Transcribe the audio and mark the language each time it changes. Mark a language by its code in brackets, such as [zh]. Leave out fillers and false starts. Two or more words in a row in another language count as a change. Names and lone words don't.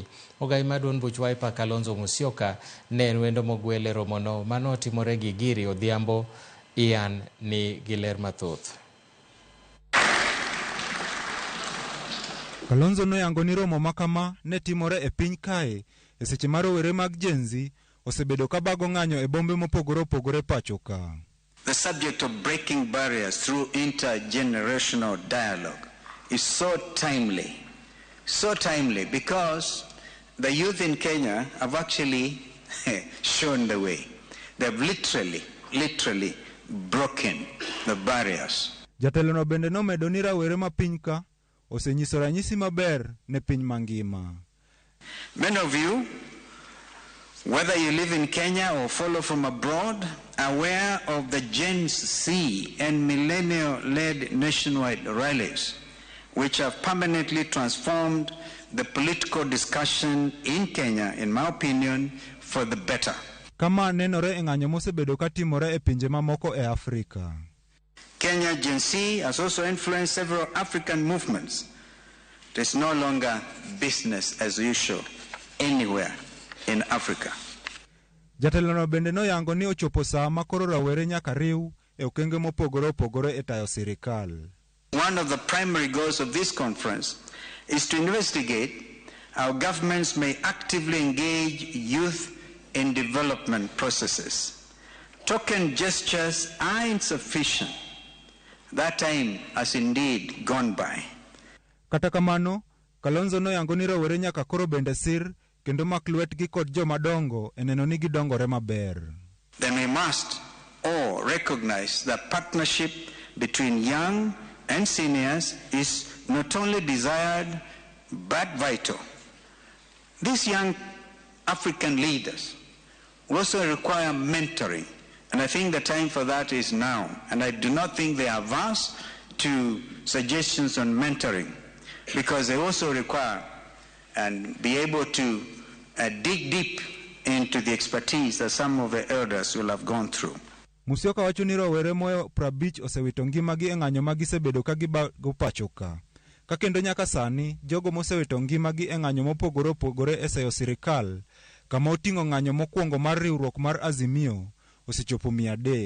[luo] Ogai maduong' buch Wiper Kalonzo Musyoka ne en wendo mogwel e romono manotimore gi Giri Odhiambo. Ian ni gi ler mathoth. Kalonzo noyango ni romo makama ne timore e piny kae e seche mar rowere mag Gen Z osebedo ka bago ng'anyo e bombe mopogore opogore pacho ka. [en] The subject of breaking barriers through intergenerational dialogue is so timely because the youth in Kenya have actually shown the way. They have literally broken the barriers. [luo] Jatelono bende nomedo ni rawere ma piny ka osenyiso ranyisi maber ne piny mangima. [en] Many of you, whether you live in Kenya or follow from abroad, are aware of the Gen Z and millennial-led nationwide rallies, which have permanently transformed the political discussion in Kenya, in my opinion, for the better. [luo] Kama nenore e ng'anyo mosebedo ka timore e pinje mamoko e Afrika. [en] Kenya Gen Z has also influenced several African movements. It is no longer business as usual anywhere in Africa. [luo] Jatelono bende noyango ni ochopo saa makoro rawere nyaka riw e okenge mopogore opogore e tayo sirikal. [en] One of the primary goals of this conference is to investigate how governments may actively engage youth in development processes. Token gestures are insufficient. That time has indeed gone by. [luo] Kata kamano, Kalonzo noyango ni rawere nyaka koro bende sir kendo mak lwetgi kod joma dongo e neno ni gidongore maber. [en] Then we must all recognize that partnership between young and seniors is not only desired but vital. These young African leaders also require mentoring, and I think the time for that is now. And I do not think they are averse to suggestions on mentoring, because they also require and be able to dig deep into the expertise that some of the elders will have gone through. [luo] Musyoka wacho ni rowere moyo 50 osewito ngimagi e ng'anyo magisebedo ka gibago pacho ka. Ka kendo nyaka sani, jogo mosewito ngimagi e ng'anyo mopogore opogore e seyo sirikal, kama oting'o ng'anyo mokwongo mar riwruok mar Azimio, osechopo 300.